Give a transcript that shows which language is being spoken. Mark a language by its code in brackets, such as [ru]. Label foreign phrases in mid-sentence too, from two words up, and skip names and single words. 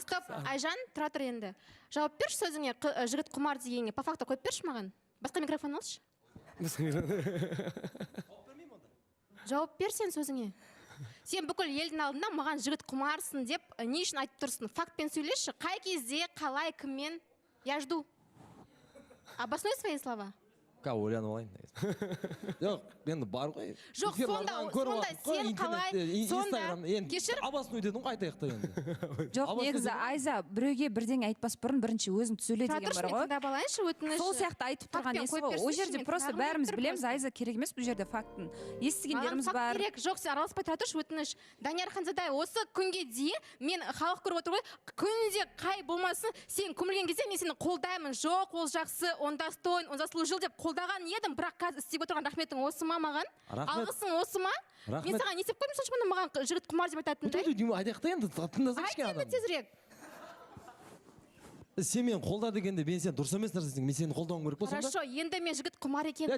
[kk] Стоп, Айжан, тұра тұр енді. Жауап берші сөзіңе, жігіт құмар дегенге, [ru] по факту [kk] қойып берші маған. Басқа микрофон алшы. Жауап бер сен сөзіңе. Сен бүкіл елдің алдында маған жігіт құмарсың деп не үшін айтып тұрсың? Фактпен сөйлеші. Қай кезде, қалай, кіммен? [ru] Я жду. Обоснуй свои слова. [kk] Ойланып алайын жоқ енді бар ғой Жоқ, сонда сен қалай кешір обоснуй дедің ғой айтайық та енді жоқ негізі Айза біреуге бірдеңе айтпас бұрын бірінші өзің сөйле деген бар ғой тыңдап алайыншы өтініш сол сияқты айтып тұрған несі ғой ол жерде просто бәріміз білеміз Айза керек емес бұл жерде фактын естігендеріміз бар керек жоқ сен араласпай тұра тұршы өтініш Данияр Ханзадай осы күнге дейін мен халық көріп отыр ғой күнде қай болмасын сен көмілген кезде мен сені қолдаймын жоқ ол жақсы [ru] он достоин он заслужил [kk] деп қолдаған едім бірақ қазір істеп отырған рахметің осы ма маған алғысың осы ма мен саған не істеп қойдым сонша маған жігіт құмар деп айтатындай айтайық та енді тыңдасаңшы айт енді тезірек сен мені қолда дегенде мен сен дұрыс емес нәрсесің мен сені қолдауым керек па сонда хорошо енді мен жігіт құмар екенмін